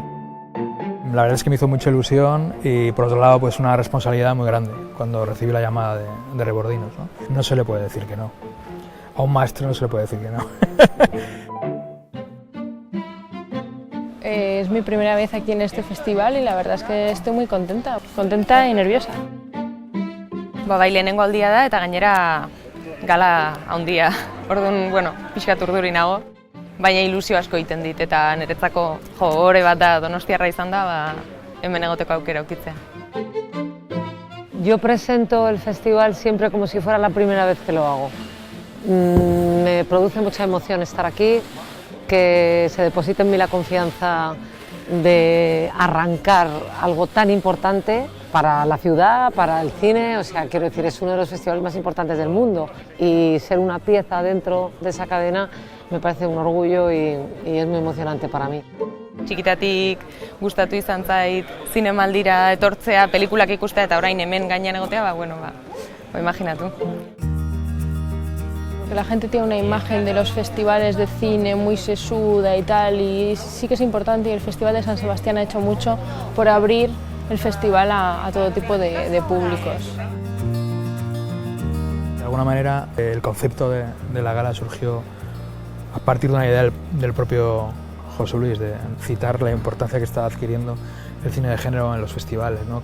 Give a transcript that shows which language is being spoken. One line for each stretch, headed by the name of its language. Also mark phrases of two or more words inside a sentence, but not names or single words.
Spanish: La verdad es que me hizo mucha ilusión y por otro lado pues una responsabilidad muy grande cuando recibí la llamada de Rebordinos, ¿no? No se le puede decir que no. A un maestro no se le puede decir que no. Es mi primera vez aquí en este festival y la verdad es que estoy muy contenta y nerviosa.
Basque: Bai, lehenengo aldia da eta gainera gala handia. Orduan, pixkat urduri nago, baina ilusio asko egiten dit eta niretzako ohore bat da donostiarra izan da, hemen egoteko aukera aurkitzea.
Spanish: Yo presento el festival siempre como si fuera la primera vez que lo hago. Me produce mucha emoción estar aquí, que se deposite en mí la confianza de arrancar algo tan importante para la ciudad, para el cine, o sea, quiero decir, es uno de los festivales más importantes del mundo y ser una pieza dentro de esa cadena me parece un orgullo y es muy emocionante para mí.
Basque: Txikitatik gustatu izan zait zinemaldira etortzea, pelikulak ikustea eta orain hemen gainean egotea, imaginatu.
Spanish: La gente tiene una imagen de los festivales de cine muy sesuda y tal, y sí que es importante, y el Festival de San Sebastián ha hecho mucho por abrir el festival a todo tipo de públicos. De alguna manera el concepto de la gala surgió a partir de una idea del propio José Luis, de citar la importancia que está adquiriendo el cine de género en los festivales, ¿no?